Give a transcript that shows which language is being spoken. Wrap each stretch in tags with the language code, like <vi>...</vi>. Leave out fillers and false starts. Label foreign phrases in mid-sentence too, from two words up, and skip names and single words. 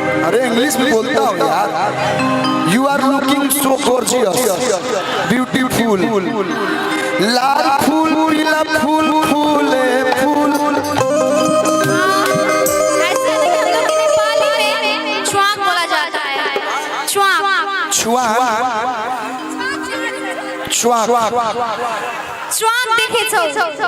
<hi>अरे इंग्लिश में बोलता हूँ यार।</hi> <en>You are looking so gorgeous beautiful.</en> <hi>लाल फूल पीला फूल फूले फूल। ऐसे नहीं, हम लोग के नेपाली में छुआंग बोला जाता है।</hi> <ne>छुआंग छुआंग देखे छौ।</ne>